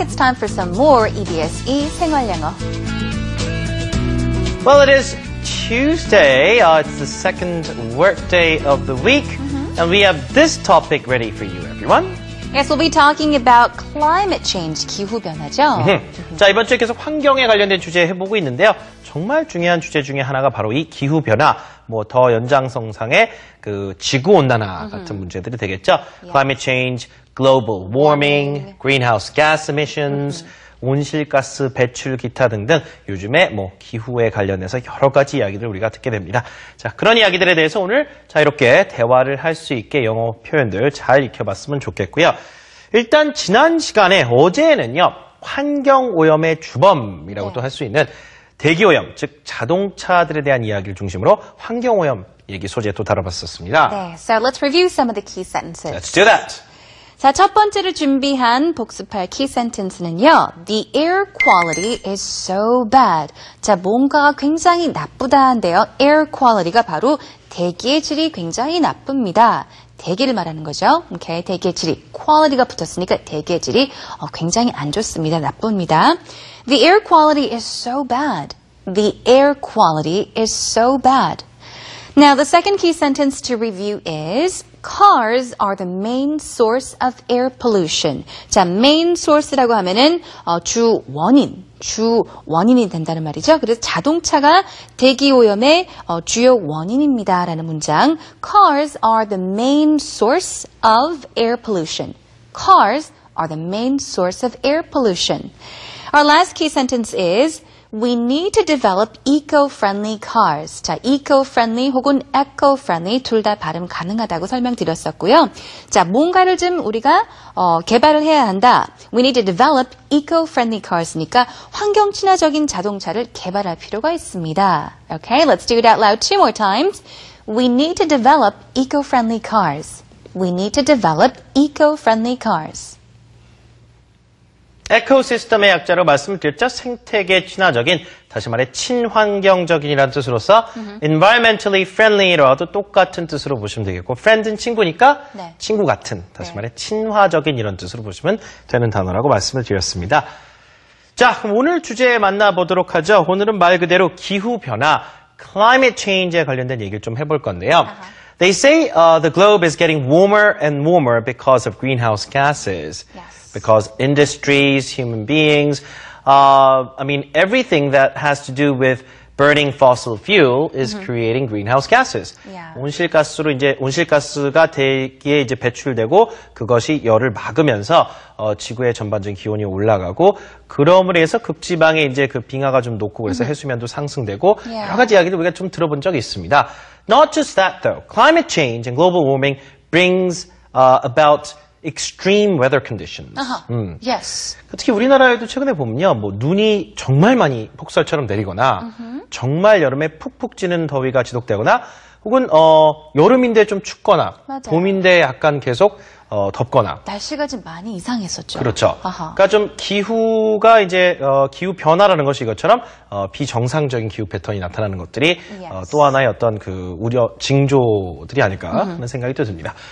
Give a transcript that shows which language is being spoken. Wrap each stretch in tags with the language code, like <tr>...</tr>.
<en>It's time for some more EBS</en> <ko>생활영어.</ko> <en>Well, it is Tuesday. It's the second work day of the week. And we have this topic ready for you, everyone. Yes, we'll be talking about climate change,</en> <ko>기후변화죠. 자, 이번 주에 계속 환경에 관련된 주제 해보고 있는데요. 정말 중요한 주제 중에 하나가 바로 이 기후변화, 더 연장성상의 그 지구온난화 같은 문제들이 되겠죠.</ko> <en>Climate change, global warming, greenhouse gas emissions,</en> <ko>온실가스 배출 기타 등등 요즘에 기후에 관련해서 여러 가지 이야기를 우리가 듣게 됩니다. 자, 그런 이야기들에 대해서 오늘 자유롭게 대화를 할 수 있게 영어 표현들 잘 익혀봤으면 좋겠고요. 일단 지난 시간에 어제는요. 환경오염의 주범이라고도 할 수 있는 대기오염, 즉 자동차들에 대한 이야기를 중심으로 환경오염 얘기 소재 또 다뤄봤었습니다.</ko> <en>네, so let's review some of the key sentences. Let's do that.</en> <ko>자, 첫 번째로 준비한 복습할 key sentence는요.</ko> <en>The air quality is so bad.</en> <ko>자, 뭔가가 굉장히 나쁘다인데요. air quality가 바로 대기의 질이 굉장히 나쁩니다. 대기를 말하는 거죠. 오케이, 대기의 질이 quality가 붙었으니까 대기의 질이 굉장히 안 좋습니다. 나쁩니다.</ko> <en>The air quality is so bad. The air quality is so bad. Now, the second key sentence to review is cars are the main source of air pollution.</en> <ko>자, main source라고 하면은 주 원인이 된다는 말이죠. 그래서 자동차가 대기 오염의 주요 원인입니다라는 문장.</ko> <en>Cars are the main source of air pollution. Cars are the main source of air pollution. Our last key sentence is we need to develop eco-friendly cars.</en> <ko>자, eco-friendly 혹은 eco-friendly 둘 다 발음 가능하다고 설명드렸었고요. 자, 뭔가를 좀 우리가 개발을 해야 한다.</ko> <en>We need to develop eco-friendly cars</en> <ko>니까 환경 친화적인 자동차를 개발할 필요가 있습니다.</ko> <en>Okay, let's do it out loud two more times. We need to develop eco-friendly cars. We need to develop eco-friendly cars.</en> <ko>에코시스템의 약자로 말씀드렸죠. 생태계 친화적인, 다시 말해 친환경적인이라는 뜻으로서 environmentally friendly라도 똑같은 뜻으로 보시면 되겠고 friend은 친구니까 친구 같은, 다시 말해 친화적인 이런 뜻으로 보시면 되는 단어라고 말씀을 드렸습니다. 자, 그럼 오늘 주제 만나보도록 하죠. 오늘은 말 그대로 기후변화, climate change에 관련된 얘기를 좀 해볼 건데요.</ko> <en>They say the globe is getting warmer and warmer because of greenhouse gases. Yes. Because industries, human beings, everything that has to do with burning fossil fuel is creating greenhouse gases. Yeah.</en> <ko>온실가스가 대기에 이제 배출되고 그것이 열을 막으면서 지구의 전반적인 기온이 올라가고 그럼으로 해서 극지방에 이제 그 빙하가 좀 녹고 그래서 해수면도 상승되고 여러 가지 이야기를 우리가 좀 들어본 적이 있습니다.</ko> <en>Not just that though. Climate change and global warming brings about extreme weather conditions. Yes.</en> <ko>특히 우리나라에도 최근에 보면요, 눈이 정말 많이 폭설처럼 내리거나, 정말 여름에 푹푹 찌는 더위가 지속되거나, 혹은 여름인데 좀 춥거나, 맞아요. 봄인데 약간 계속 덥거나. 날씨가 좀 많이 이상했었죠. 그렇죠. 그러니까 좀 기후가 이제 기후 변화라는 것이 이것처럼 비정상적인 기후 패턴이 나타나는 것들이 또 하나의 어떤 그 우려 징조들이 아닐까 하는 생각이 또 듭니다.</ko>